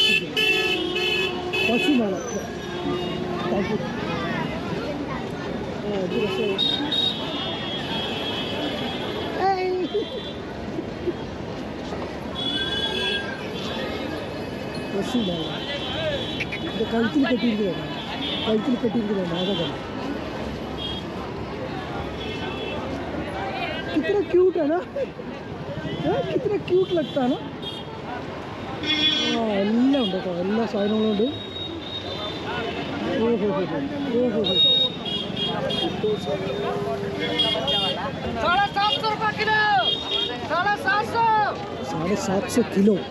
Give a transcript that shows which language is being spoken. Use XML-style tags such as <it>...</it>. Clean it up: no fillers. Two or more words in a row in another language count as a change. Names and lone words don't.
<ml>പശുമേള പശുമേള. ഇത് കഴുത്തിൽ കെട്ടിയിരിക്കുന്നതാണ്. അതൊക്കെ</ml> <hi>कितना क्यूट है ना, कितना क्यूट लगता है ना.</hi> <ml>എല്ലാം ഉണ്ട് കേട്ടോ, എല്ലാ സാധനങ്ങളും ഉണ്ട്. ഓഹോ 750 കിലോ.</ml>